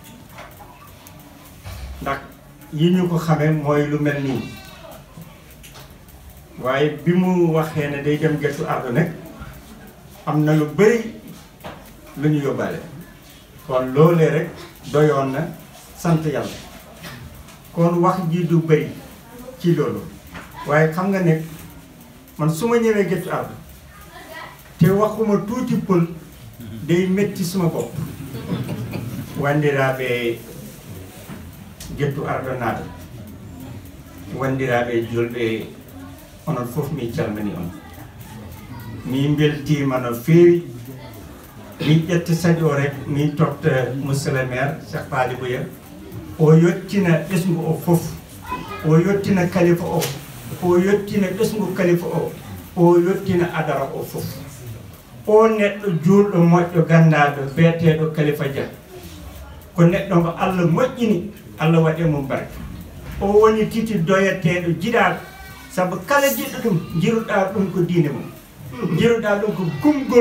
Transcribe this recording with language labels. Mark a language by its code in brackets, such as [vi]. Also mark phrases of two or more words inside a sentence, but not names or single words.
[wo] ndax yi ñu ko xamee mooy lu mel nii waaye bi mu waxee ne day dem Guet Ardo nag am na lu bëri lu ñu yóbbaale kon loolee rek doyoon na sant yàlla kon wax ji du bëri ci loolu waaye xam nga ne man su ma ñëwee Guet Ardo te waxuma tuuti pël day metti suma bopp [ff] wandiraaɓe Guet Ardo naaɓe wandiraaɓe julɓe onon fof mi calmini on min beltima no feewi min ƴetta saɗi o rek min totta [fr] monsieur le maire [ff] Cheikh Paly Bouya o yettina ɓesngu o fof o yettina kalifa o yettina ɓesngu kalifa o yettina adara o fof o neɗɗo juulɗo moƴƴo gannaɗo beeteɗo kalifa Dia ko neɗɗo mo Allah moƴƴini Allah waɗe mum barke o woni titi doyeteɗo jiɗaɗo saabu kala jiɗɗo ɗum jiruɗa ɗum ko diine mum jiruɗa ɗum ko gumgol